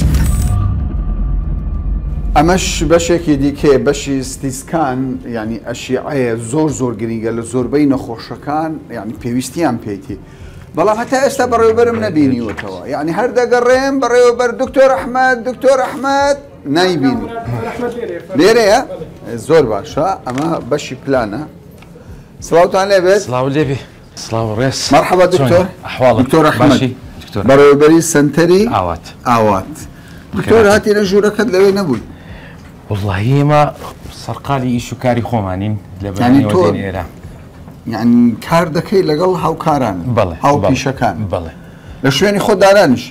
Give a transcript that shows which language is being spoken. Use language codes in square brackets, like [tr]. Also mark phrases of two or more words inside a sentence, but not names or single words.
[ckb] ئەمەش بەشێکی دیکێ بەشی ستیسکان ینی ئەشیعەیە زۆر گرینگە لە زۆربەی نەخۆشەکان ینی پێویستیان پێیتی بەڵام هەتا ئێستا بەڕێوەبەرم نەبینیوەتەوە یعنی هەر دەگەڕێم بەڕێوەبەر دکتۆر ئەحمەد نایبینی لێرەیە زۆر باشە ئەمە بەشی پلانە سلاوتان لێبێت سلااو لێبێ سلااو ڕێز [ar] مرحبا دكتور أحوالك دكتور أحمد [ckb] باشي دكتور بەڕێوەبەری سنتەری ئاوات دكتور هاتیە ژوورەکەت لەوێ نەبووی والله ما سەرقالی ئیش و کاری خۆمانین لە بەرنامەوە ئێرە یعنی کار دەکەی لەگەڵ هاوکاران هاو پیشەکان بەڵێ لە شوێنی خۆ دارانیشی